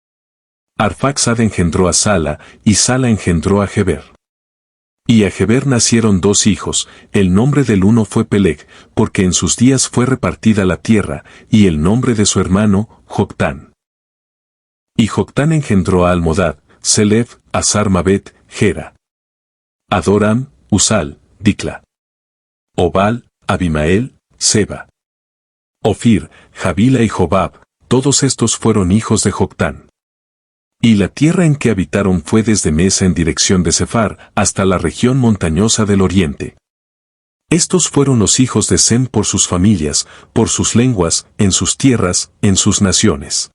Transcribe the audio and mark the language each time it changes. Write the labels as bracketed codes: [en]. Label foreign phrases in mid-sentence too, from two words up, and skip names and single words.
[es] Arfaxad engendró a Sala, y Sala engendró a Heber. Y a Heber nacieron dos hijos, el nombre del uno fue Peleg, porque en sus días fue repartida la tierra, y el nombre de su hermano, Joctán. Y Joctán engendró a Almodad, Selef, Azar-Mabet, Gera. Adoram, Usal, Dicla. Obal, Abimael, Seba. Ofir, Javila y Jobab, todos estos fueron hijos de Joctán. Y la tierra en que habitaron fue desde Mesa en dirección de Sefar, hasta la región montañosa del oriente. Estos fueron los hijos de Sem por sus familias, por sus lenguas, en sus tierras, en sus naciones.